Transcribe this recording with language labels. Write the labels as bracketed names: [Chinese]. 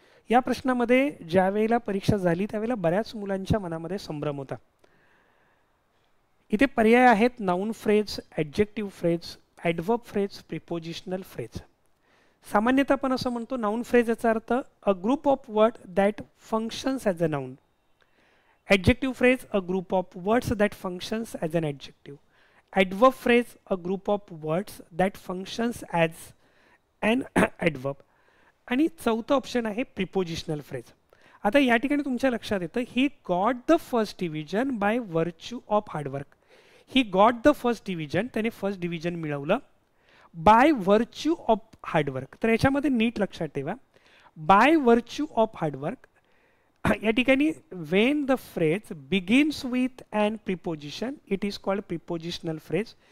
[Marathi] या प्रश्नामध्ये ज्या वेळेला परीक्षा झाली त्यावेळेला बऱ्याच मुलांच्या मनामध्ये संभ्रम होता. इथे पर्याय आहेत noun phrase, adjective phrase, adverb phrase, prepositional phrase. सामान्यतः आपण असं म्हणतो नाउन फ्रेज याचा अर्थ [English] A group of word that functions as a noun. Adjective phrase, a group of words that functions as an adjective. Adverb phrase, a group of words that functions as an adverb. [Marathi] आणि चौथं option आहे prepositional phrase. आता या ठिकाणी तुमच्या लक्षात येतं [English] He got the first division by virtue of hard work. He got the first division, [Marathi] त्याने फर्स्ट डिव्हिजन मिळवलं [English] By virtue of hard work. [Marathi] तर याच्यामध्ये नीट लक्षात ठेवा बाय व्हर्च्यू ऑफ हार्डवर्क या ठिकाणी [English] When the phrase begins with an preposition it is called prepositional phrase.